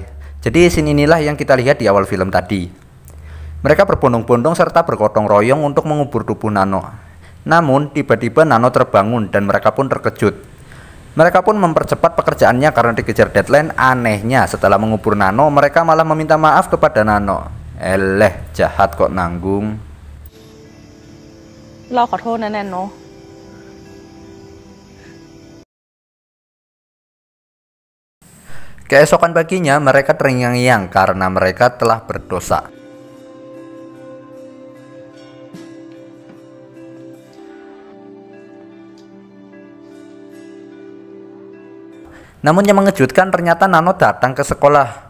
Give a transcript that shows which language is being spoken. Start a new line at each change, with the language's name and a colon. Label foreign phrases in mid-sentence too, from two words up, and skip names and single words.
Indonesian: Jadi scene inilah yang kita lihat di awal film tadi. Mereka berbondong-bondong serta bergotong royong untuk mengubur tubuh Nano. Namun tiba-tiba Nano terbangun dan mereka pun terkejut. Mereka pun mempercepat pekerjaannya karena dikejar deadline. Anehnya setelah mengubur Nano, mereka malah meminta maaf kepada Nano. Eleh, jahat kok nanggung.
Thai: เราขอโทษนะแนนโน
Indonesian: Keesokan paginya mereka terngiang-ngiang karena mereka telah berdosa. Namun yang mengejutkan ternyata Nano datang ke sekolah.